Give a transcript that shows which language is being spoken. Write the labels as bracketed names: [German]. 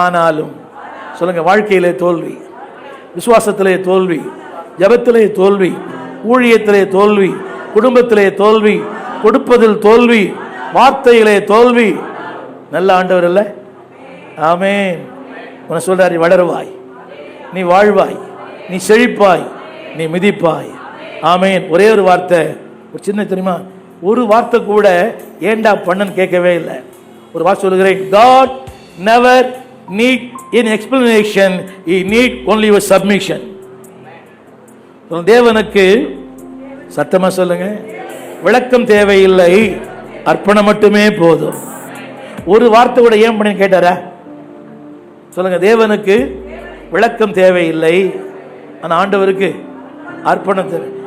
[Tamil] ஆனாலும் சொல்லுங்க வாழ்க்கையிலே தோல்வி, விசுவாசத்திலே தோல்வி, ஜபத்திலே தோல்வி, ஊழியத்திலே தோல்வி, குடும்பத்திலே தோல்வி, கொடுப்பதில் தோல்வி, வார்த்தையிலே தோல்வி. நல்ல ஆண்டவர் அல்ல? ஆமேன். உன்னை சொல்றாரு, வளருவாய், நீ வாழ்வாய், நீ செழிப்பாய், நீ மிதிப்பாய். ஆமேன். ஒரே ஒரு வார்த்தை, ஒரு சின்ன தெரியுமா, ஒரு வார்த்தை கூட ஏண்டா பண்ணன்னு கேட்கவே இல்லை. ஒரு வார்த்தை சொல்லுகிறேன், [English] God never need any explanation, he need only your submission. [Tamil] தேவனுக்கு சத்தமா சொல்லுங்க, விளக்கம் தேவையில்லை, அர்ப்பணம் மட்டுமே போதும். ஒரு வார்த்தை கூட ஏன் பண்ணி கேட்டாரா? சொல்லுங்க. தேவனுக்கு விளக்கம் தேவையில்லை, ஆனால் ஆண்டவருக்கு அர்ப்பணம் தேவை.